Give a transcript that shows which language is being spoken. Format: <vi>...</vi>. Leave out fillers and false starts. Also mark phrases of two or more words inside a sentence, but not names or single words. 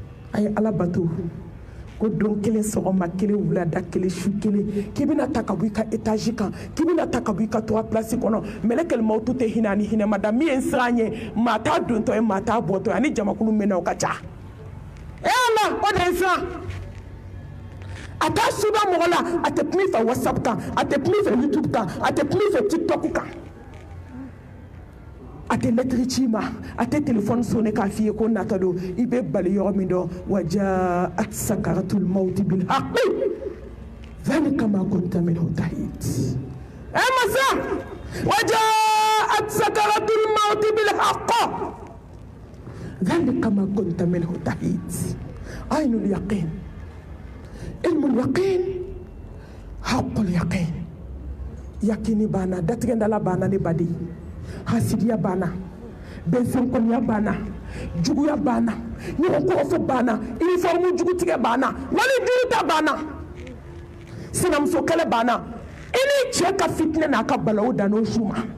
<bm>a ye Ala bato ko don kelen sɔgɔma kelen wulada kelen su kelen k'i bɛna ta ka bɔ i ka étage kan k'i bɛna ta ka bɔ i ka 3 place kɔnɔ mɛlɛkɛl mawutu tɛ hinɛ ani hinɛmada min ye n siran ye maa t'a dontɔ ye maa t'a bɔtɔ ye ani jamakulu mɛnna o ka ca Ala o de ye n siran a t'a suda mɔgɔ la a tɛ kuma i fɛ WhatsApp kan a tɛ kuma i fɛ YouTube kan a tɛ kuma i fɛ TikTok kan a tɛ lettre ci ma a tɛ téléphone sonné k'a f'i ye ko nata don i bɛ bali yɔrɔ min dɔn</bm> <ar>وجاءت سكرة الموت بالحق ذلك ما كنت منه تحيد ماسا وجاءت سكرة الموت بال حق ذلك ما كنت منه تحيد عين اليقين علم اليقين حق اليقين</ar> <bm>yakini bana datigɛndala bana ne badi hasidiya bana bɛnsɛnkɔniya bana juguya bana ɲɔgɔn kɔrɔfɔ bana uniforme jugutigɛ bana wali juguta bana sinamuso kɛlɛ bana i ni cɛ ka fitinɛ n'a ka balawu dan n'o su ma</bm>